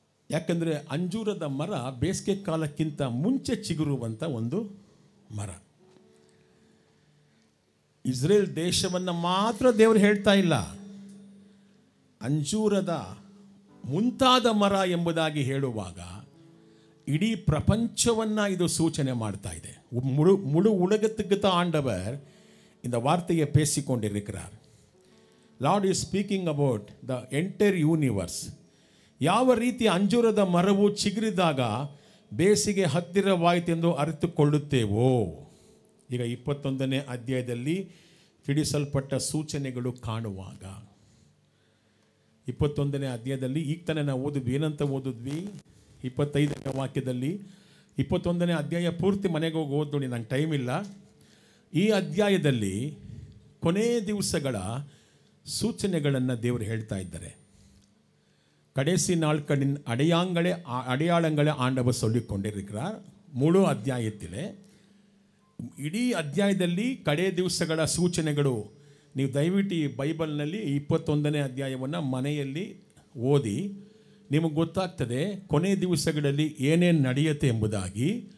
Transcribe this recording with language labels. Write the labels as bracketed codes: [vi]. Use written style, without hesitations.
[kn] ಯಾಕಂದರೆ ಅಂಜೂರದ ಮರ ಬೇಸಿಗೆ ಕಾಲಕ್ಕಿಂತ ಮುಂಚೆ ಚಿಗುರುವಂಥ ಒಂದು ಮರ. ಇಸ್ರೇಲ್ ದೇಶವನ್ನು ಮಾತ್ರ ದೇವರು ಹೇಳ್ತಾ ಇಲ್ಲ, ಅಂಜೂರದ ಮುಂತಾದ ಮರ ಎಂಬುದಾಗಿ ಹೇಳುವಾಗ ಇಡೀ ಪ್ರಪಂಚವನ್ನು ಇದು ಸೂಚನೆ ಮಾಡ್ತಾ ಇದೆ. [ta] முழு உலகத்துக்கு தான் ஆண்டவர் இந்த வார்த்தையை பேசிக்கொண்டிருக்கிறார். [en] Lord is speaking about the entire universe. [kn] ಯಾವ ರೀತಿ ಅಂಜೂರದ ಮರವು ಚಿಗುರಿದಾಗ ಬೇಸಿಗೆ ಹತ್ತಿರವಾಯಿತೆಂದು ಅರಿತುಕೊಳ್ಳುತ್ತೇವೋ. ಈಗ 21ನೇ ಅಧ್ಯಾಯದಲ್ಲಿ ತಿಳಿಸಲ್ಪಟ್ಟ ಸೂಚನೆಗಳು ಕಾಣುವಾಗ, 21ನೇ ಅಧ್ಯಾಯದಲ್ಲಿ ಈಗ ತಾನೇ ನಾವು ಓದಿದ್ವಿ. ಏನಂತ ಓದಿದ್ವಿ? 25ನೇ ವಾಕ್ಯದಲ್ಲಿ. 21ನೇ ಅಧ್ಯಾಯ ಪೂರ್ತಿ ಮನೆಗೆ ಹೋಗಿ ಓದ್ ನೋಡಿ, ನಂಗೆ ಟೈಮ್ ಇಲ್ಲ. ಈ ಅಧ್ಯಾಯದಲ್ಲಿ ಕೊನೆ ದಿವಸಗಳ ಸೂಚನೆಗಳನ್ನು ದೇವರು ಹೇಳ್ತಾ ಇದ್ದಾರೆ. [ta] கடைசி நாட்களின் அடையாளங்களை ஆண்டவர் சொல்லிக் கொண்டிருக்கிறார். முழு ಅಧ್ಯಾಯத்திலே [kn] ಇಡೀ ಅಧ್ಯಾಯದಲ್ಲಿ ಕಡೆ ದಿವಸಗಳ ಸೂಚನೆಗಳು. ನೀವು ದಯವಿಟ್ಟು ಈ ಬೈಬಲ್ನಲ್ಲಿ 21ನೇ ಅಧ್ಯಾಯವನ್ನು ಮನೆಯಲ್ಲಿ ಓದಿ, ನಿಮಗೆ ಗೊತ್ತಾಗ್ತದೆ ಕೊನೆ ದಿವಸಗಳಲ್ಲಿ ಏನೇನು ನಡೆಯುತ್ತೆ ಎಂಬುದಾಗಿ.